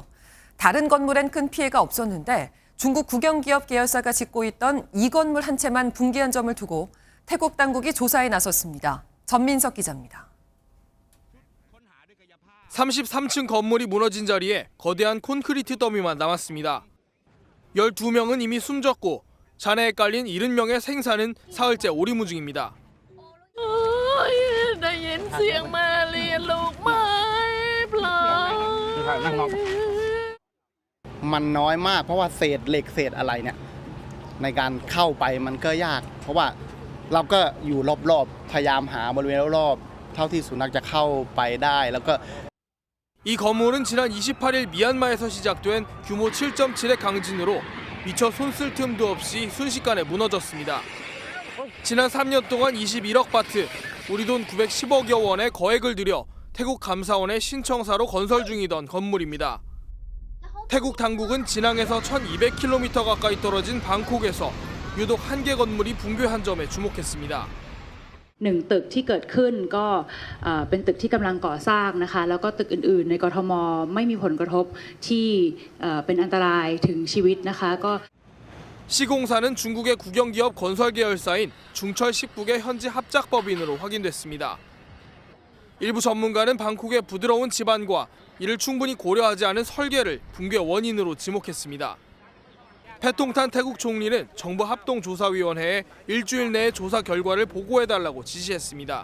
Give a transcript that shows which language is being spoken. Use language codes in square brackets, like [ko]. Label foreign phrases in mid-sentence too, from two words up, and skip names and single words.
[ko] 다른 건물엔 큰 피해가 없었는데 중국 국영기업 계열사가 짓고 있던 이 건물 한 채만 붕괴한 점을 두고 태국 당국이 조사에 나섰습니다. 전민석 기자입니다. 33층 건물이 무너진 자리에 거대한 콘크리트 더미만 남았습니다. 12명은 이미 숨졌고 잔해에 깔린 70명의 생사는 사흘째 오리무중입니다. [th] มันน้อยมากเพราะว่าเศษเหล็กเศษอะไรเนี่ยในการเข้าไปมันก็ยากเพราะว่าเราก็อยู่รอบๆพยายามหาบริเวณรอบๆเท่าที่สุนัขจะเข้าไปได้แล้วก็ [ko] 이 건물은 지난 28일 미얀마에서 시작된 규모 7.7의 강진으로 미처 손쓸 틈도 없이 순식간에 무너졌습니다. 지난 3년 동안 21억 바트, 우리 돈 910억여 원의 거액을 들여 태국 감사원의 신청사로 건설 중이던 건물입니다. 태국 당국은 진앙에서 1,200km 가까이 떨어진 방콕에서 유독 한 개 건물이 붕괴한 점에 주목했습니다. [th] 1 ตึกที่เกิดขึ้นก็เป็นตึกที่กำลังก่อสร้างนะคะแล้วก็ตึกอื่นๆในกทมไม่มีผลกระทบที่เป็นอันตรายถึงชีวิตนะคะก็ [ko] 시공사는 중국의 국영기업 건설 계열사인 중철 19개 현지 합작법인으로 확인됐습니다. 일부 전문가는 방콕의 부드러운 지반과 이를 충분히 고려하지 않은 설계를 붕괴 원인으로 지목했습니다. 패통탄 태국 총리는 정부 합동조사위원회에 일주일 내에 조사 결과를 보고해달라고 지시했습니다.